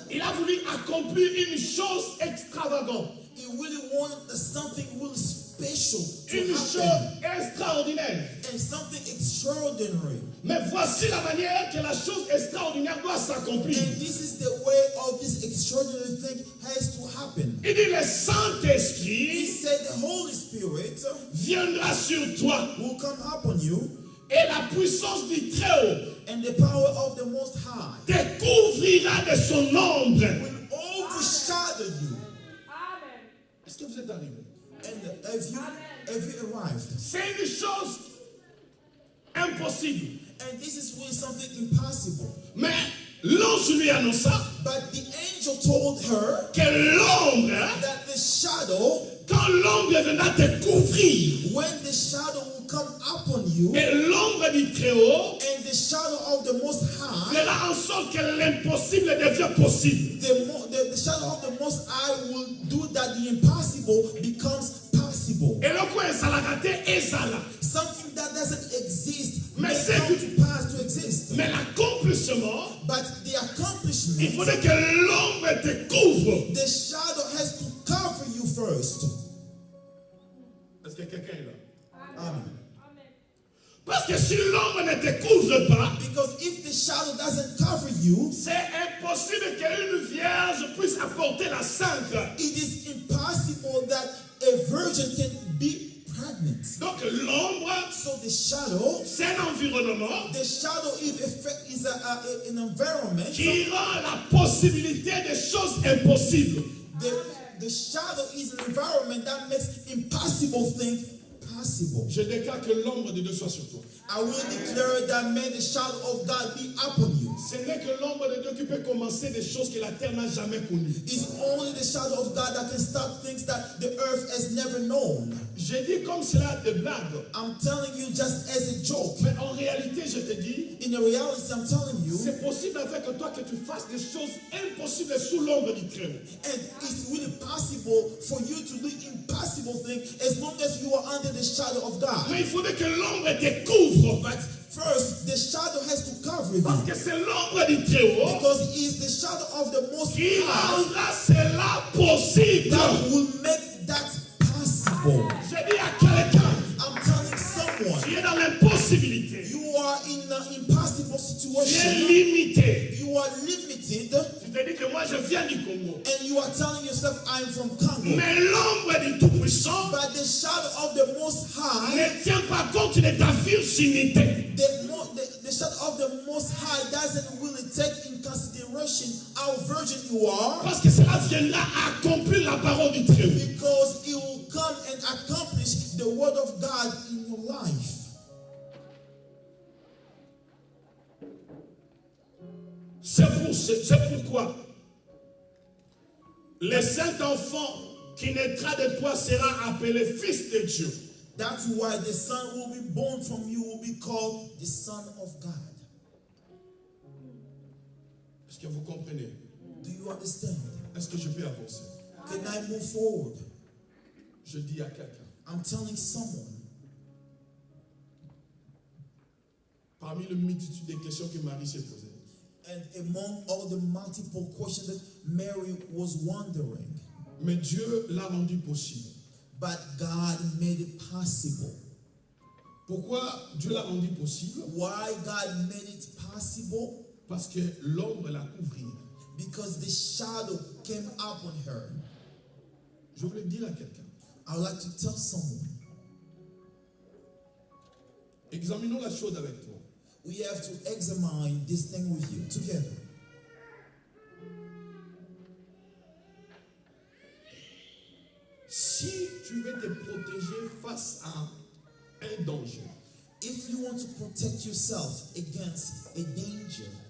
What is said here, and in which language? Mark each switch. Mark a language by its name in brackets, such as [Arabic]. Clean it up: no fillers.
[French] il a voulu accomplir une chose extravagante, [English] he really wanted something really special to [French] une [English] happen, [French] chose extraordinaire. [English] and something extraordinary. [French] Mais voici la manière que la chose extraordinaire doit s'accomplir. [English] And this is the way of this extraordinary thing has to happen. [French] Il dit, le [English] He [French] Saint-Esprit [English] said the Holy Spirit [French] viendra sur toi [English] will come upon you, [French] et la puissance du Très-Haut [English] and the power of the Most High [French] te couvrira de son ombre. [English] will overshadow you. [French] Est-ce que vous êtes arrivé? [English] And have you arrived? [French] C'est une chose impossible. [English] And this is really something impossible. [French] Mais l'ange lui annonça [English] But the angel told her [French] que l'ombre, [English] that the shadow, [French] quand l'ombre viendra te couvrir, [English] when the shadow will come upon you, [French] et l'ombre du Très-Haut [English] and the shadow of the Most High, [French] fera en sorte que l'impossible devient possible. [English] the shadow of the Most High will do that the impossible becomes possible. [French] Et le quoi [Lingala] ezalaka ezala. [English] Something that doesn't exist [French] Mais [English] may [French] c'est [English] come [French] que- [English] to pass to exist. [French] Mais l'accomplissement, [English] But the [French] il [English] accomplishment, [French] faudrait que l'ombre te couvre. [English] the shadow has to cover you first. [French] Est-ce que quelqu'un est là? [English] Amen. [French] Parce que si l'ombre ne te couvre pas, [English] Because if the shadow doesn't cover you, [French] c'est impossible qu'une vierge puisse apporter la sainte. [English] it is impossible that a virgin can be pregnant. [French] Donc l'ombre [English] So the shadow, [French] c'est un environnement [English] the shadow is an environment. [French] qui rend la possibilité des choses impossibles. [English] The shadow is an environment that makes impossible things possible. [French] Je déclare que l'ombre de Dieu soit sur toi. [English] I will declare that may the shadow of God be upon you. [French] Ce n'est que l'ombre de Dieu qui peut commencer des choses que la terre n'a jamais connues. [English] It's only the shadow of God that can start things that the earth has never known. [French] Je dis comme cela de blague. [English] I'm telling you just as a joke. [French] Mais en réalité, je te dis, [English] In the reality, I'm telling you, [French] c'est possible avec toi que tu fasses des choses impossibles sous l'ombre du Très-Haut. [English] and it's really possible for you to do impossible things as long as you are under the shadow of God. [French] Mais il faudrait que l'ombre te couvre. [English] But first, the shadow has to cover [French] Parce [English] you. [French] que c'est l'ombre du Très-Haut [English] Because it is the shadow of the Most [French] qui [English] High [French] rendra cela possible. [English] that will make that possible. [French] Je dis à quelqu'un, [English] I'm telling someone, [French] tu es dans l'impossibilité. [English] you are in an impossible [French] Tu es [English] situation. [French] limité. [English] You are limited, [French] Tu te dis que moi je viens du Congo. [English] and you are telling yourself, I'm from Congo. [French] Mais l'ombre du Tout-Puissant [English] But the shadow of the Most High, [French] ne tient pas compte de ta virginité. [English] the shadow of the Most High doesn't really take in consideration how virgin you are, [French] Parce que cela viendra accomplir la parole du Très-Haut. [English] because it will come and accomplish the word of God in your life. [French] C'est pourquoi le Saint-Enfant qui naîtra de toi sera appelé Fils de Dieu. [English] That's why the son will be born from you will be called the Son of God. [French] Est-ce que vous comprenez? [English] Do you understand? [French] Est-ce que je peux avancer? [English] Can I move forward? [French] Je dis à quelqu'un, [English] I'm telling someone, [French] parmi la multitude des questions que Marie s'est posées, [English] and among all the multiple questions that Mary was wondering, [French] mais Dieu l'a rendu possible. [English] but God made it possible. [French] Pourquoi Dieu l'a rendu possible? [English] Why God made it possible? [French] Parce que l'ombre la couvrit. [English] Because the shadow came upon her. [French] Je voulais dire à quelqu'un, [English] I would like to tell someone, [French] examinons la chose avec toi. [English] we have to examine this thing with you together. [French] Si tu veux te protéger face à un danger, [English] If you want to protect yourself against a danger,